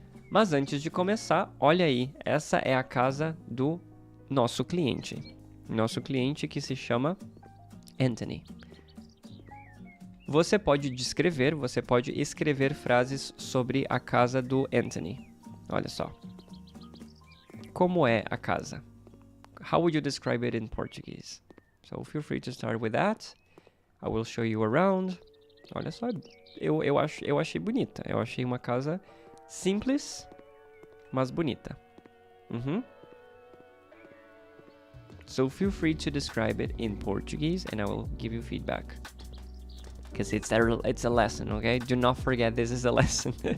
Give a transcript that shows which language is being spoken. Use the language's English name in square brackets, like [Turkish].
[Portuguese] Mas antes de começar, olha aí, essa é a casa do nosso cliente. Nosso cliente que se chama Anthony. Você pode escrever frases sobre a casa do Anthony. Olha só. Como é a casa? [English] How would you describe it in Portuguese? So feel free to start with that. I will show you around. [Portuguese] Olha só, eu achei bonita. Eu achei uma casa simples, mas bonita. [English] So feel free to describe it in Portuguese and I will give you feedback. Because it's a lesson, okay? Do not forget this is a lesson.